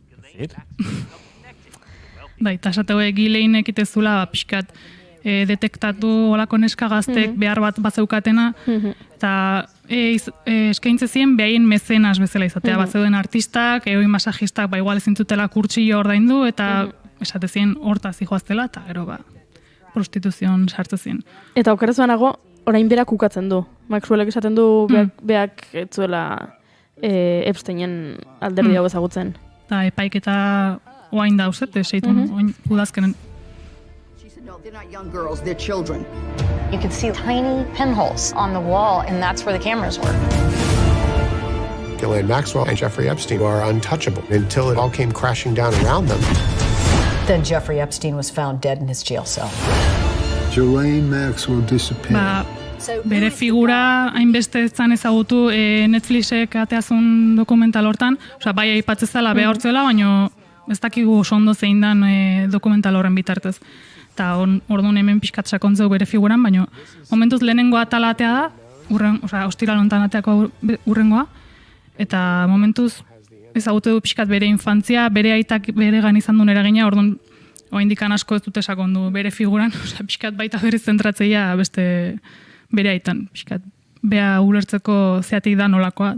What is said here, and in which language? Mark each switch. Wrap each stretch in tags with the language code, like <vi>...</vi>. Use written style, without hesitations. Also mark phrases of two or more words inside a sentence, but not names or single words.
<eu>Eta esateu Ghislaine ekitezula pixkat detektatu olako neska gaztek behar bat bazeukatena, eta eskaintze ziren behaien mezenas bezala izatea, bazeuden artistak, egoin masajistak, igual ezintzutela kurtsillo ordaindu, eta esate ziren hortaz ijoaztela, eta gero prostituzion sartze ziren. Eta okerezuanago, orain berak ukatzen du. Maxwellek esaten du beak etzuela Epsteinen alderdi hau ezagutzen. Eta epaiketa oain da uzete, seitun, oain udazkenen.</eu> <en>No, they're not young girls, they're children. You can see tiny pinholes on the wall, and that's where the cameras were. Ghislaine Maxwell and Jeffrey Epstein are untouchable until it all came crashing down around them. Then Jeffrey Epstein was found dead in his jail cell. Ghislaine Maxwell disappeared.</en> <eu>Bere figura hainbeste zan ezagutu Netflixek ateazun dokumental hortan, bai aipatzezala beha hortzela, baina ez dakigu oso ondo zein dan dokumental horren bitartez. Eta orduan hemen pixkat sakontzeu bere figuran, baina momentuz lehenengo atalatea da, ostiral hontan ateako urrengoa, eta momentuz ezagutu du pixkat bere infantzia, bere aitak bere gan izan duen eragina, orduan oaindikan asko ez dute sakondu bere figuran, pixkat baita berriz zentratzeia beste bere aitan, pixkat bea ulertzeko zeatik da nolakoa.</eu>